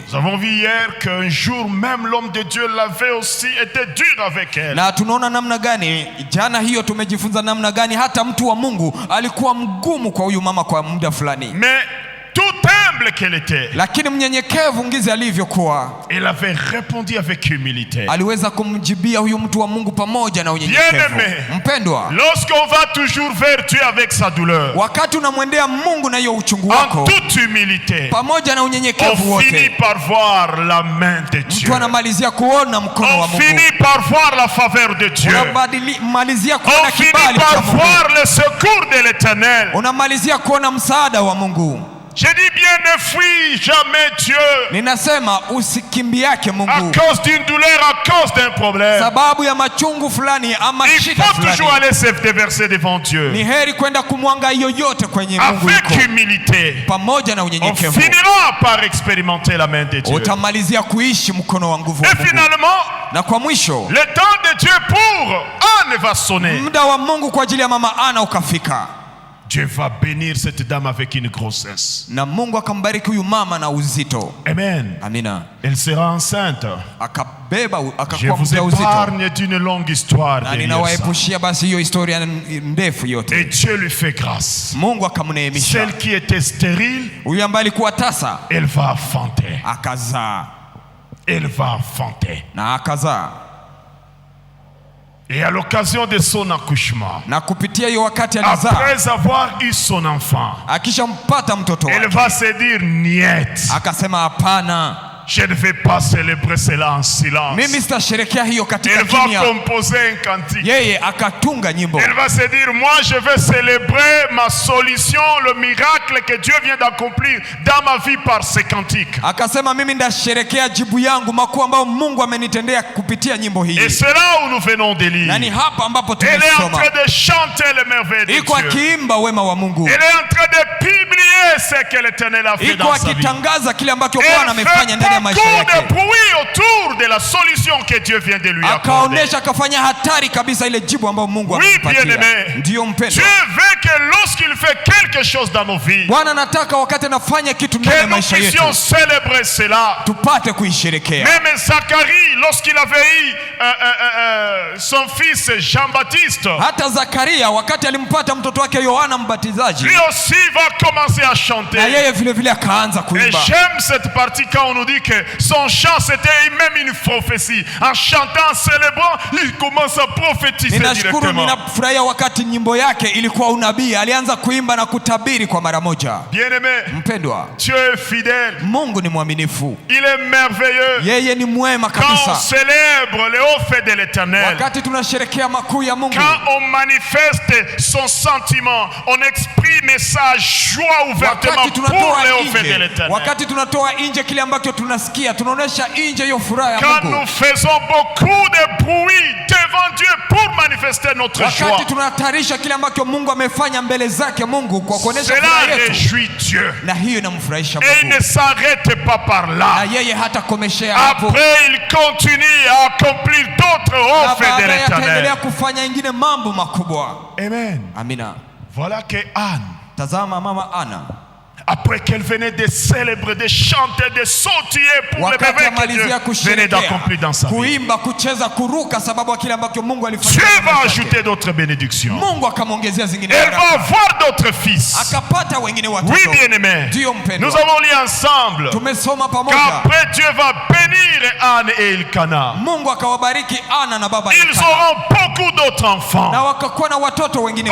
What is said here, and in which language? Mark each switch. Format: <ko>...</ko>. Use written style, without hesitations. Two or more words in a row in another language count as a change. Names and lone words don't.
<fr>Nous avons vu hier qu'un jour même l'homme de Dieu l'avait aussi été dur avec elle.</fr> <sw>Na tunaona namna gani jana hiyo tumejifunza namna gani hata mtu wa Mungu alikuwa mgumu kwa huyu mama kwa muda fulani.</sw> <fr>Mais tout humble qu'elle était,</fr> <sw>Lakini mnyenyekevu ngizi alivyokuwa,</sw> <fr>elle avait répondu avec humilité.</fr> <sw>aliweza kumjibia huyu mtu wa Mungu pamoja na unyenyekevu.</sw> <fr>Bien-aimé.</fr> <sw>Mpendwa,</sw> <fr>Lorsqu'on va toujours vers Dieu avec sa douleur,</fr> <sw>wakati unamwendea Mungu na hiyo uchungu</sw> <fr>en</fr> <sw>wako</sw> <fr>toute humilité,</fr> <sw>pamoja na unyenyekevu</sw> <fr>on finit</fr> <sw>wote,</sw> <fr>par voir la main de Dieu.</fr> <sw>mtu anamalizia kuona mkono wa</sw> <fr>On</fr> <sw>Mungu.</sw> <fr>finit par voir la faveur de Dieu.</fr> <sw>Unamalizia kuona</sw> <fr>On finit</fr> <sw>kibali cha</sw> <fr>par</fr> <sw>Mungu.</sw> <fr>voir le secours de l'Éternel.</fr> <sw>Unamalizia kuona msaada wa Mungu.</sw> <fr>Je dis bien, ne fuis jamais Dieu</fr> <sw>Ninasema usikimbiake</sw> <fr>à</fr> <sw>Mungu</sw> <fr>cause d'une douleur, à cause d'un problème.</fr> <sw>sababu ya machungu fulani ama</sw> <fr>Il</fr> <sw>shida</sw> <fr>faut toujours</fr> <sw>fulani.</sw> <fr>aller se déverser devant</fr> <sw>Ni</sw> <fr>Dieu</fr> <sw>heri kwenda kumwanga yoyote kwenye Mungu</sw> <fr>avec</fr> <sw>yuko</sw> <fr>humilité.</fr> <sw>pamoja na</sw> <fr>On</fr> <sw>unyenyekevu.</sw> <fr>finira par expérimenter la main de Dieu.</fr> <sw>Utamalizia kuishi mkono wa nguvu wa</sw> <fr>Et</fr> <sw>Mungu.</sw> <fr>finalement,</fr> <sw>Na kwa mwisho</sw> <fr>le temps de Dieu pour Anne va sonner.</fr> <sw>muda wa Mungu kwa ajili ya mama Ana ukafika,</sw> <fr>Dieu va bénir cette dame avec une grossesse.</fr> <sw>na Mungu akambariki huyu mama na uzito.</sw> <fr>Amen.</fr> <sw>Amina.</sw> <fr>Elle sera enceinte.</fr> <sw>Akabeba</sw> <fr>Je</fr> <sw>akakuwa</sw> <fr>vous</fr> <sw>mjauzito.</sw> <fr>épargne d'une longue histoire</fr> <sw>Na</sw> <fr>derrière ça.</fr> <sw>ninawaepushia basi hiyo historia ndefu</sw> <fr>Et</fr> <sw>yote.</sw> <fr>Dieu lui fait grâce.</fr> <sw>Mungu akamneemisha.</sw> <fr>Celle qui était stérile,</fr> <sw>Huyu ambaye alikuwa tasa</sw> <fr>elle va enfanter.</fr> <sw>akazaa.</sw> <fr>elle va enfanter.</fr> <sw>na akazaa.</sw> <fr>Et à l'occasion de son accouchement,</fr> <sw>Na kupitia hiyo wakati alizaa,</sw> <fr>après avoir eu son enfant,</fr> <sw>akishampata mtoto</sw> <fr>elle</fr> <sw>wake,</sw> <fr>va se dire niet,</fr> <sw>akasema hapana,</sw> <fr>je ne vais pas célébrer cela en silence.</fr> <sw>mimi sitasherekea hiyo katika</sw> <fr>Elle va</fr> <sw>kimya.</sw> <fr>composer un cantique.</fr> <sw>Yeye akatunga nyimbo,</sw> <fr>Elle va se dire, moi je vais célébrer ma solution, le miracle que Dieu vient d'accomplir dans ma vie par ce cantique.</fr> <sw>akasema mimi ndasherekea jibu yangu makuu ambayo Mungu amenitendea kupitia nyimbo hii.</sw> <fr>Et c'est là où nous venons de lire.</fr> <sw>Na ni hapa ambapo</sw> <fr>Elle est en</fr> <sw>tumesoma,</sw> <fr>train de chanter les merveilles de</fr> <sw>iko</sw> <fr>Dieu.</fr> <sw>akiimba wema wa Mungu,</sw> <fr>Elle est en train de publier ce que l'Éternel a fait</fr> <sw>iko</sw> <fr>dans sa vie.</fr> <sw>akitangaza kile ambacho Bwana</sw> <fr>Elle</fr> <sw>amefanya ndani ya</sw> <fr>fait</fr> <sw>maisha</sw> <fr>beaucoup de</fr> <sw>yake,</sw> <fr>bruit autour de la solution que Dieu vient de lui accorder.</fr> <sw>akaonesha, akafanya hatari kabisa ile jibu ambayo Mungu</sw> <fr>Oui,</fr> <sw>amempatia.</sw> <fr>bien-aimé.</fr> <sw>Ndiyo</sw> <fr>Dieu</fr> <sw>mpendwa,</sw> <fr>veut que lorsqu'il fait quelque chose dans nos vies,</fr> <sw>Bwana anataka wakati anafanya kitu ndani</sw> <fr>que</fr> <sw>ya</sw> <fr>nous</fr> <sw>maisha</sw> <fr>puissions</fr> <sw>yetu</sw> <fr>célébrer cela.</fr> <sw>tupate kuisherekea.</sw> <fr>Même Zacharie, lorsqu'il avait eu son fils Jean-Baptiste,</fr> <sw>Hata Zakaria wakati alimpata mtoto wake Yohana Mbatizaji,</sw> <fr>lui aussi va commencer à chanter.</fr> <sw>na yeye vile vile akaanza</sw> <fr>Et</fr> <sw>kuimba.</sw> <fr>j'aime cette partie quand on nous dit que son chant c'était même une prophétie. En chantant, en célébrant, il commence à prophétiser</fr> <sw>Ninashukuru,</sw> <fr>directement.</fr> <sw>ninafurahia wakati nyimbo yake ilikuwa unabii, alianza kuimba na kutabiri kwa mara moja.</sw> <fr>Bien-aimé,</fr> <sw>Mpendwa,</sw> <fr>Dieu est fidèle.</fr> <sw>Mungu ni mwaminifu,</sw> <fr>Il est merveilleux.</fr> <sw>yeye ni mwema</sw> <fr>Quand on</fr> <sw>kabisa.</sw> <fr>célèbre les hauts faits de l'Éternel,</fr> <sw>Wakati tunasherekea makuu ya Mungu,</sw> <fr>quand on manifeste son sentiment, on exprime sa joie ouvertement</fr> <sw>wakati</sw> <fr>pour</fr> <sw>tunatoa</sw> <fr>les hauts faits de</fr> <sw>nje,</sw> <fr>l'Éternel.</fr> <sw>wakati tunatoa nje kile ambacho tunasikia, tunaonesha nje hiyo furaha ya</sw> <fr>Quand</fr> <sw>Mungu.</sw> <fr>nous faisons beaucoup de bruit devant Dieu pour manifester notre joie,</fr> <sw>Wakati tunatarisha kile ambacho Mungu amefanya mbele zake Mungu kwa kuonesha furaha</sw> <fr>cela</fr> <sw>yetu,</sw> <fr>réjouit Dieu.</fr> <sw>na hiyo inamfurahisha</sw> <fr>Et il</fr> <sw>Mungu,</sw> <fr>ne s'arrête pas par</fr> <sw>na</sw> <fr>là.</fr> <sw>yeye hatakomeshea hapo,</sw> <fr>Après, il continue à accomplir d'autres</fr> <sw>na</sw> <fr>hauts faits de</fr> <sw>baadaye ataendelea</sw> <fr>l'Éternel.</fr> <sw>kufanya ingine mambo makubwa.</sw> <fr>Amen.</fr> <sw>Amina.</sw> <fr>Voilà que Anne,</fr> <sw>Tazama mama Ana,</sw> <fr>après qu'elle venait de célébrer, de chanter, de sautiller pour le</fr> <sw>wakati</sw> <fr>bébé que</fr> <sw>amalizia</sw> <fr>Dieu venait</fr> <sw>kusherekea,</sw> <fr>d'accomplir dans sa vie,</fr> <sw>kuimba, kucheza, kuruka, sababu ya kile ambacho Mungu alifanya</sw> <fr>Dieu</fr> <sw>katika</sw> <fr>va</fr> <sw>maisha yake,</sw> <fr>ajouter d'autres bénédictions.</fr> <sw>Mungu akamwongezea zingine</sw> <fr>Elle va</fr> <sw>baraka,</sw> <fr>avoir d'autres fils.</fr> <sw>akapata wengine</sw> <fr>Oui,</fr> <sw>watoto.</sw> <fr>bien-aimés,</fr> <sw>Ndiyo</sw> <fr>nous</fr> <sw>mpendwa,</sw> <fr>avons lu ensemble</fr> <sw>tumesoma pamoja,</sw> <fr>qu'après Dieu va bénir Anne et Elkana.</fr> <sw>Mungu akawabariki Ana na baba</sw> <fr>Ils</fr> <sw>Elkana,</sw> <fr>auront beaucoup d'autres enfants.</fr> <sw>na wakakuwa na watoto wengine</sw>